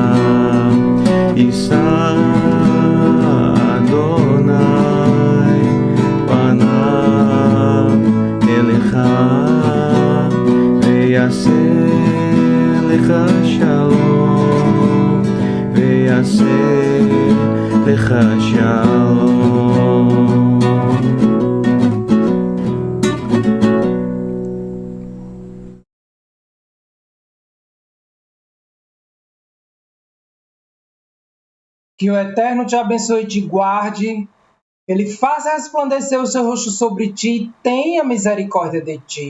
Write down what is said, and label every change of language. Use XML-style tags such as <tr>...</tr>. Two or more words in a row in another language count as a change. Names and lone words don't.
<he>יישא אדוני פניו אליך ויעשה לך שלום ויעשה לך שלום.</he> <pt>Que o Eterno te abençoe e te guarde, ele faça resplandecer o seu rosto sobre ti e tenha misericórdia de ti.</pt>